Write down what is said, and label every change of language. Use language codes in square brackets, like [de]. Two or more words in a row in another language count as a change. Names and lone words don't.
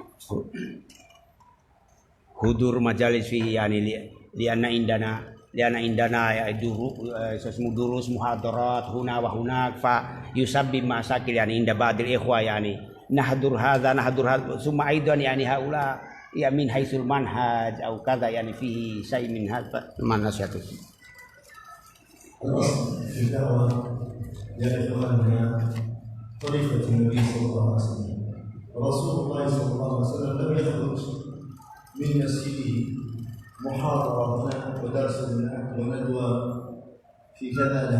[ar] حضور مجالس فيه يعني لأن عندنا يا دروس محاضرات هنا وهناك فيسبب مشاكل يعني عند بعض الإخوة يعني نحضر هذا ثم أيضا يعني حول يا من حيث المنهج أو كذا يعني فيه شيء من هذا من نصيحة. الأصل في الدعوة يا إخواننا طريقة النبي صلى الله عليه وسلم. رسول الله صلى الله عليه وسلم لم يخرج من مسجده محاضرة هناك ودرس هناك وندوة في كذا، لا.